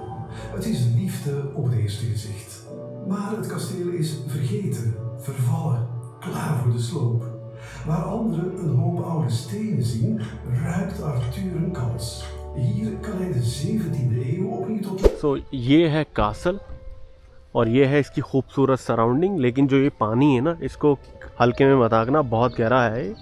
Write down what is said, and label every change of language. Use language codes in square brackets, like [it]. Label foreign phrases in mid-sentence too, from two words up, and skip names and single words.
[nl] Het is liefde op het eerste gezicht. Maar het kasteel is vergeten, vervallen, klaar voor de sloop. Waar anderen een hoop oude stenen zien, ruikt Arthur een kans. Hier kan hij de 17e eeuw opnieuw tot... [hi] So ये है कासल, और ये है इसकी खूबसूरत सराउंडिंग। लेकिन जो ये पानी है ना, इसको हल्के में मत आंकना, बहुत गहरा है ये।